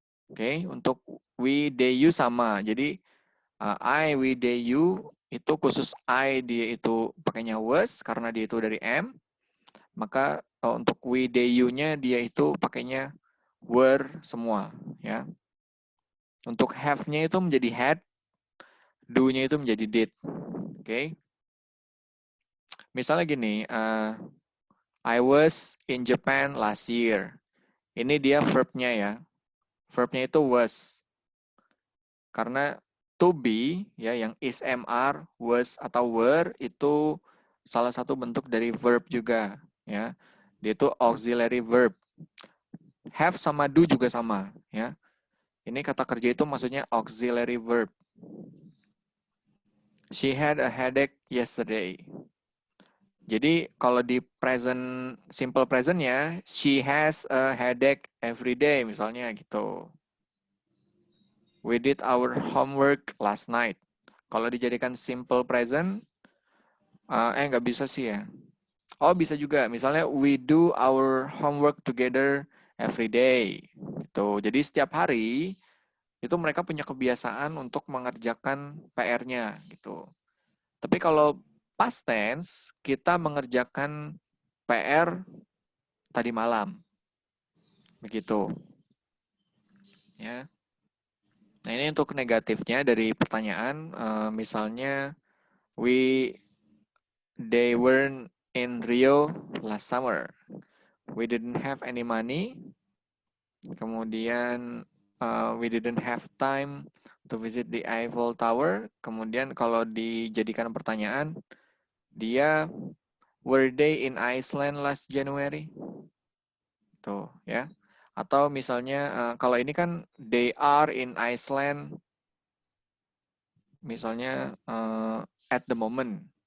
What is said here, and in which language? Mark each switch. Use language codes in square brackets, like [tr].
[id] Oke, untuk we, they, you sama. Jadi I, we, they, you itu khusus I dia itu pakainya was karena dia itu dari am. Maka untuk we, they, you-nya dia itu pakainya were semua, ya. Untuk have-nya itu menjadi had, do-nya itu menjadi did. Oke. Misalnya gini, [en] I was in Japan last year. [id] Ini dia verb-nya ya. Verb-nya itu was. Karena to be ya yang is, MR, was atau were itu salah satu bentuk dari verb juga ya. Dia itu auxiliary verb. Have sama do juga sama ya. Ini kata kerja itu maksudnya auxiliary verb. [en] She had a headache yesterday. [id] Jadi kalau di [en] present simple present-nya she has a headache every day [id] misalnya gitu. [en] We did our homework last night. [id] Kalau dijadikan simple present nggak bisa sih ya. Oh, bisa juga. Misalnya [en] we do our homework together every day. [id] Gitu. Jadi setiap hari itu mereka punya kebiasaan untuk mengerjakan PR-nya gitu. Tapi kalau past tense, kita mengerjakan PR tadi malam. Begitu. Ya. Nah, ini untuk negatifnya dari pertanyaan, misalnya [en] they weren't in Rio last summer. We didn't have any money. [id] Kemudian [en] we didn't have time to visit the Eiffel Tower. [id] Kemudian kalau dijadikan pertanyaan, dia [en] were they in Iceland last January? [id] Tuh ya. Atau misalnya kalau ini kan [en] they are in Iceland [id] misalnya [en] at the moment.